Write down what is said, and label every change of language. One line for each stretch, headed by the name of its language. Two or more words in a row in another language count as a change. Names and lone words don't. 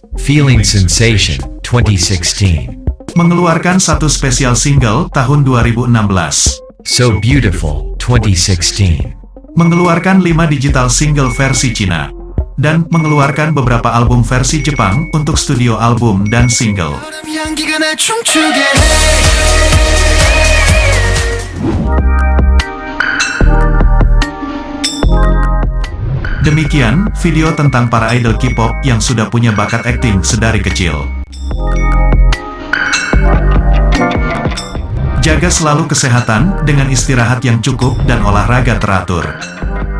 Indonesian: Feeling Sensation, 2016. Mengeluarkan 1 spesial single tahun 2016. So Beautiful, 2016. Mengeluarkan 5
English: digital single
Indonesian: versi Cina. Dan mengeluarkan beberapa album versi Jepang untuk
English: studio album
Indonesian: dan single.
Korean: 향기가 날 춤추게 해.
Indonesian: Demikian video tentang para idol K-pop yang sudah punya bakat akting sedari kecil. Jaga selalu kesehatan dengan istirahat yang cukup dan olahraga teratur.